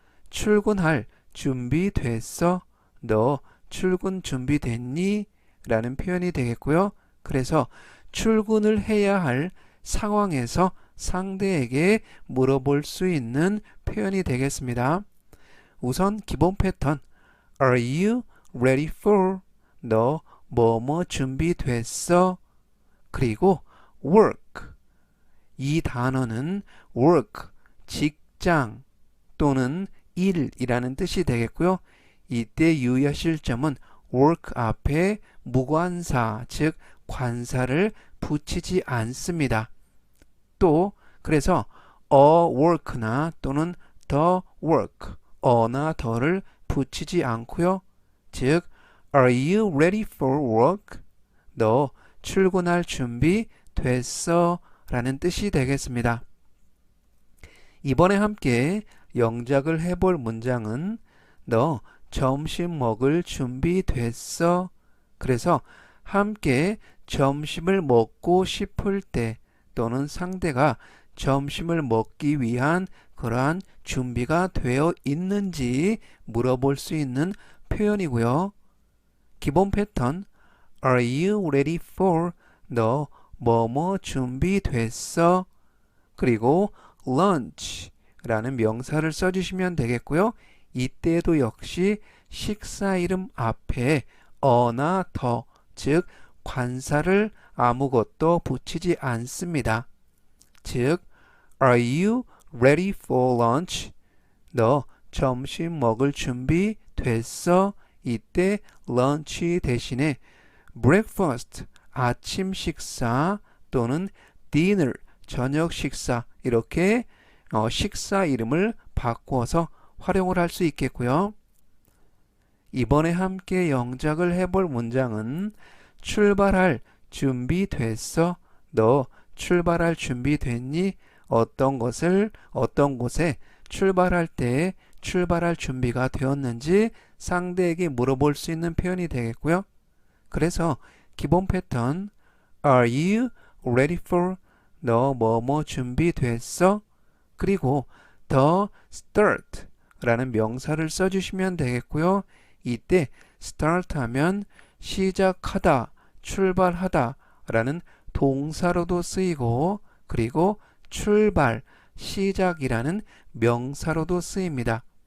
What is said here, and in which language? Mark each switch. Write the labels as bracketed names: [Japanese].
[Korean] 출근할 준비 됐어? 너 출근 준비됐니? 라는 표현이 되겠고요. 그래서 출근을 해야 할 상황에서 상대에게 물어볼 수 있는 표현이 되겠습니다. [English] 우선 기본 패턴 Are you ready for? [Korean] 너 뭐뭐 준비됐어? 그리고 work 이 단어는 work 직장 또는 일이라는 뜻이 되겠고요. 이때 유의하실 점은 work 앞에 무관사 즉 관사를 붙이지 않습니다. 또 그래서 [English] a work [Korean] 나 또는 [English] the work [Korean] 어나 더를 붙이지 않고요. 즉 [English] Are you ready for work? [Korean] 너 출근할 준비 됐어? 라는 뜻이 되겠습니다. 이번에 함께 영작을 해볼 문장은 너 점심 먹을 준비 됐어? 그래서 함께 점심을 먹고 싶을 때 또는 상대가 점심을 먹기 위한 그러한 준비가 되어 있는지 물어볼 수 있는 표현이고요. [English] 기본 패턴 Are you ready for? [Korean] 너 뭐뭐 준비됐어? 그리고 lunch 라는 명사를 써주시면 되겠고요. 이때도 역시 식사 이름 앞에 어나 더, 즉 관사를 아무것도 붙이지 않습니다. 즉 [English] Are you ready for lunch? [Korean] 너 점심 먹을 준비 됐어? 이때 lunch 대신에 breakfast, 아침 식사 또는 dinner, 저녁 식사 이렇게 식사 이름을 바꿔서 활용을 할 수 있겠고요. 이번에 함께 영작을 해볼 문장은 출발할 준비 됐어? 너 출발할 준비 됐니? 어떤 곳에 출발할 때 출발할 준비가 되었는지 상대에게 물어볼 수 있는 표현이 되겠고요. [English] 그래서 기본 패턴 Are you ready for? [Korean] 너 뭐뭐 준비됐어? 그리고 [English] the start [Korean] 라는 명사를 써주시면 되겠고요. 이때 start 하면 시작하다, 출발하다 라는 동사로도 쓰이고 그리고 출발, 시작이라는 명사로도 쓰입니다.